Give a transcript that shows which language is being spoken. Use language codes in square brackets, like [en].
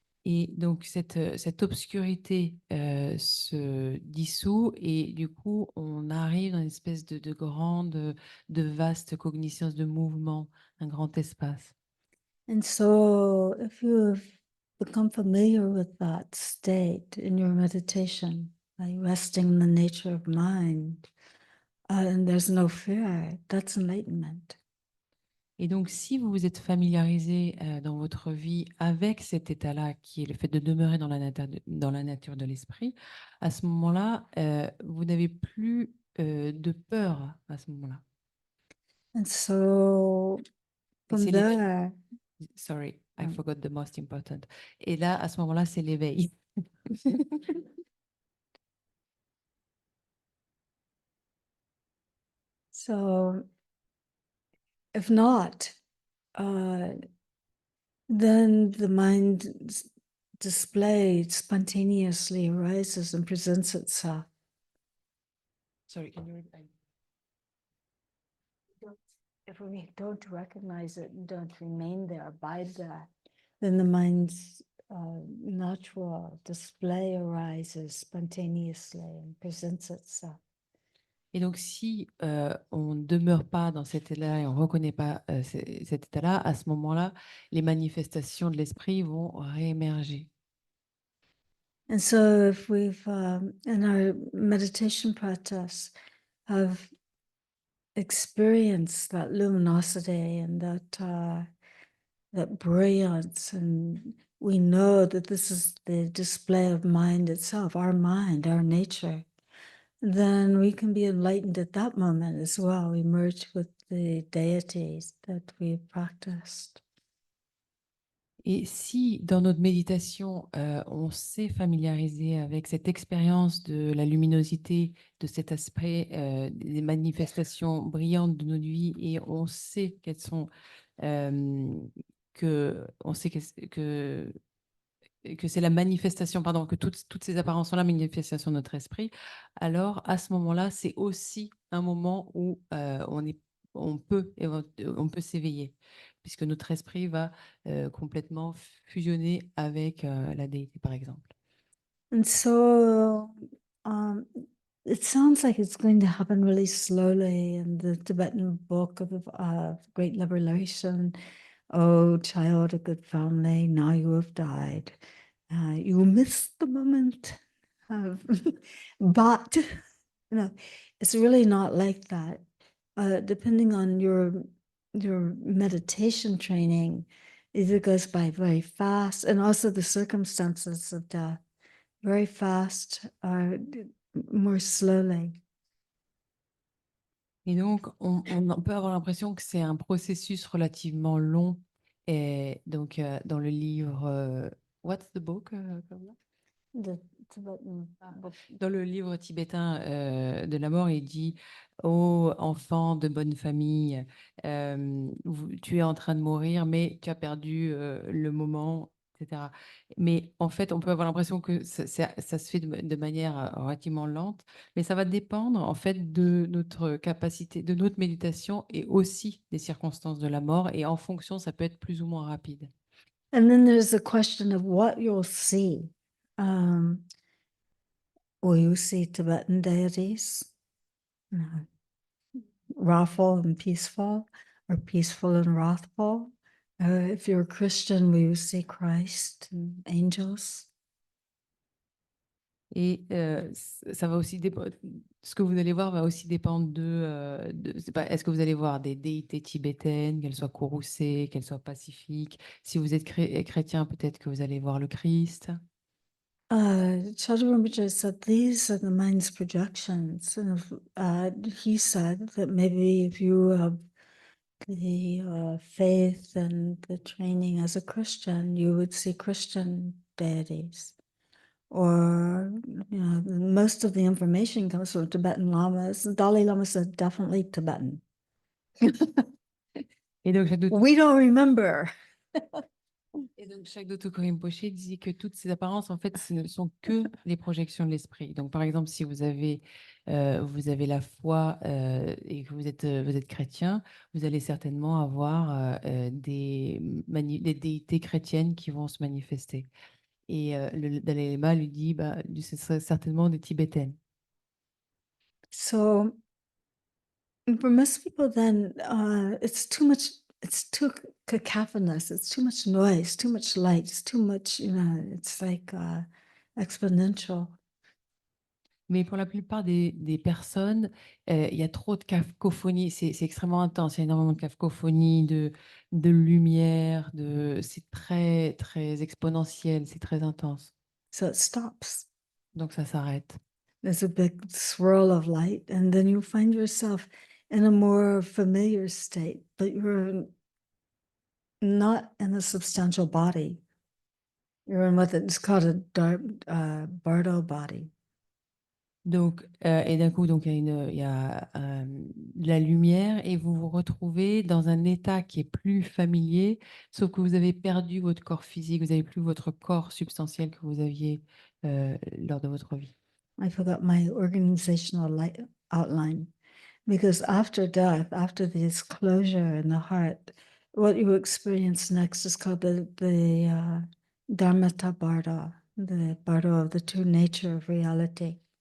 [fr] Et donc, cette obscurité se dissout et du coup, on arrive dans une espèce de grande, de vaste cognition, de mouvement, un grand espace. [en] And so if you've become familiar with that state in your meditation, by resting in the nature of mind, and there's no fear, that's enlightenment. [fr] Et donc, si vous vous êtes familiarisé dans votre vie avec cet état-là, qui est le fait de demeurer dans la nature de l'esprit, à ce moment-là, vous n'avez plus de peur à ce moment-là. [en] And so [fr] Et [en] from [fr] c'est l'éveil. [en] there, Sorry, I forgot the most important. [fr] Et là, à ce moment-là, c'est l'éveil. [en] so if not, then the mind's display spontaneously arises and presents itself. Sorry, can you repeat? If we don't recognize it and don't remain there, abide there, then the mind's natural display arises spontaneously and presents itself. [fr] Et donc, si on ne demeure pas dans cet état-là et on ne reconnaît pas cet état-là, à ce moment-là, les manifestations de l'esprit vont réémerger. [en] And so if we've, in our meditation practice, have experienced that luminosity and that brilliance, and we know that this is the display of mind itself, our mind, our nature, then we can be enlightened at that moment as well. We merge with the deities that we've practiced. [fr] Et si dans notre méditation, on s'est familiarisé avec cette expérience de la luminosité, de cet aspect, des manifestations brillantes de notre vie, et on sait qu'elles sont, on sait que c'est la manifestation, pardon, que toutes ces apparences sont la manifestation de notre esprit, alors à ce moment-là, c'est aussi un moment où on peut s'éveiller, puisque notre esprit va complètement fusionner avec la déité, par exemple. [en] And so it sounds like it's going to happen really slowly in the Tibetan book of Great Liberation. Oh, child of good family, now you have died. You missed the moment. But, it's really not like that. Depending on your meditation training, it goes by very fast, and also the circumstances of death, very fast or more slowly. [fr] Et donc, on peut avoir l'impression que c'est un processus relativement long. Et donc, dans le livre [en] What's the book, Paula? The Tibetan book. [fr] Dans le livre tibétain de la mort, il dit ô enfant de bonne famille, tu es en train de mourir, mais tu as perdu le moment, etc. Mais en fait, on peut avoir l'impression que ça se fait de manière relativement lente, mais ça va dépendre en fait de notre capacité, de notre méditation et aussi des circonstances de la mort. Et en fonction, ça peut être plus ou moins rapide. [en] And then there's the question of what you'll see. Will you see Tibetan deities? Wrathful and peaceful, or peaceful and wrathful? If you're a Christian, will you see Christ and angels? [fr] Et ça va aussi dépendre. Ce que vous allez voir va aussi dépendre c'est pas, est-ce que vous allez voir des déités tibétaines, qu'elles soient courroucées, qu'elles soient pacifiques. Si vous êtes chrétien, peut-être que vous allez voir le Christ. [en] Chaturambija said these are the mind's projections, and he said that maybe if you have the faith and the training as a Christian, you would see Christian deities. Or, most of the information comes from Tibetan lamas. Dalai Lama said definitely Tibetan. [fr] Et donc, [en] We don't remember. [fr] Chaque Dotoku Rinpoche disait que toutes ces apparences, en fait, ce ne sont que les projections de l'esprit. Donc, par exemple, si vous avez la foi et que vous êtes chrétien, vous allez certainement avoir des déités chrétiennes qui vont se manifester. Et le Dalai Lama lui dit, bah, ce serait certainement des Tibétaines. [en] So for most people, then it's too much. It's too cacophonous. It's too much noise. Too much light. It's too much. It's like exponential. [fr] Mais pour la plupart des personnes, il y a trop de cacophonie. C'est extrêmement intense. Il y a énormément de cacophonie, de lumière. C'est très, très exponentiel. C'est très intense. [en] So it stops. [fr] Donc, ça s'arrête. [en] There's a big swirl of light, and then you find yourself in a more familiar state, but you're not in a substantial body. You're in what is called a Bardo body. [fr] Donc, et d'un coup, donc, il y a de la lumière et vous vous retrouvez dans un état qui est plus familier, sauf que vous avez perdu votre corps physique, vous n'avez plus votre corps substantiel que vous aviez lors de votre vie. [en] I forgot my organizational outline. Because after death, after this closure in the heart, what you experience next is called the Dharmata Bardo, the Bardo of the true nature of reality.